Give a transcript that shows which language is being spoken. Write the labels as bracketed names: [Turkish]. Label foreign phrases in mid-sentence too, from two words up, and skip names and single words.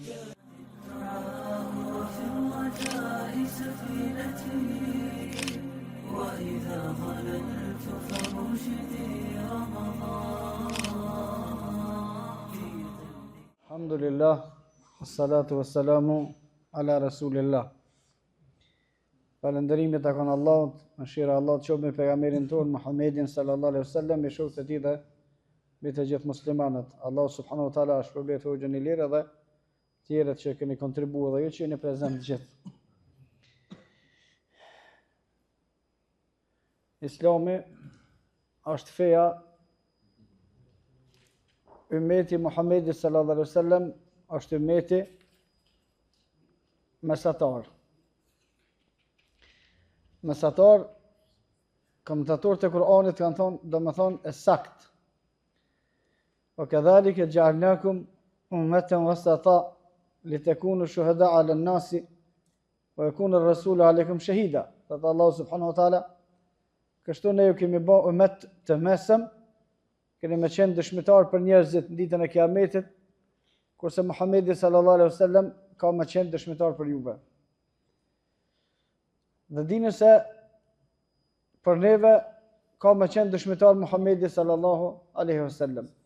[Arabic] وفي الرجاء سفينتي وإذا ظللت فرشدي رمضان. الحمد لله والصلاة والسلام على رسول الله. [Albanian] Falëndërimi të kanë Allahut, mëshira Allah të qoftë me pejgamberin tonë Muhammedin [Arabic] صلى الله عليه وسلم, [Albanian] me shokët e tij dhe me të gjithë muslimanët. Allah [Arabic] سبحانه وتعالى [Albanian] shpërblet hoxhën e lirë dhe të tjerët që keni kontribuar dhe ju që jeni prezant gjithë. Islami është feja ummeti Muhammedit [Arabic] صلى الله عليه وسلم, [Albanian] është ummeti mesatar. Mesatar, komentatorët e Kur'anit kanë thonë, do më thonë e sakt. [Arabic] وكذلك جعلناكم أمة وسطا لتكونوا شهداء على الناس ويكون الرسول عليكم شهيدا. [Albanian] Thot Allahu [Arabic] سبحانه وتعالى, [Albanian] kështu ne ju kemi bë ummet të mesëm, keni më qenë dëshmitar për njerëzit në ditën e Kiametit, kurse Muhamedi [Arabic] صلى الله عليه وسلم [Albanian] ka më qenë dëshmitar për juve. Dhe dini se për neve ka më qenë dëshmitar Muhamedi [Arabic] صلى الله عليه وسلم.